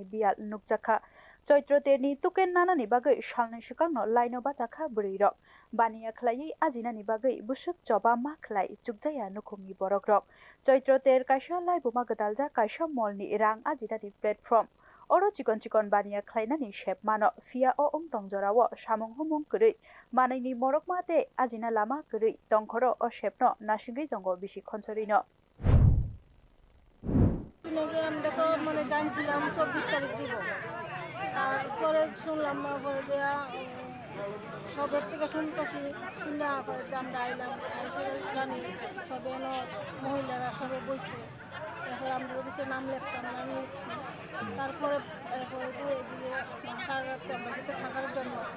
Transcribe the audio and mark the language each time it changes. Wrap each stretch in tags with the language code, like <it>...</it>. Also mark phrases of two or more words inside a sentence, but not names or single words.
<trp>bial nukjaka choitro terni token nanani bagai salnai sikangno laino bachaka burirok baniya khlai ajinani bagai busuk joba ma khlai chukjaya nukhumni borokrok choitro ter kaisa laibuma gdaljak kaisa molni rang ajinani platform oro chikon baniya khlainani shepmano fia o tongjorawo samung humung kwrui manaini morokma te ajina lama kwrui tongkhoro o shepno nasingui tongo bisi khonsorino</trp> <bn>আমরা তো মানে জানছিলাম 24 তারিখ দিব তারপরে শুনলাম পরে দেয়া সবের থেকে শুনতেছি শুনে পরে আমরা আইলাম জানি সবে মহিলারা সবে বসছে এখন আমরা অফিসে নাম লিখতাম নাম লিখছি তারপরে দিয়ে সারা রাত আমরা কিছু থাকার জন্য</bn>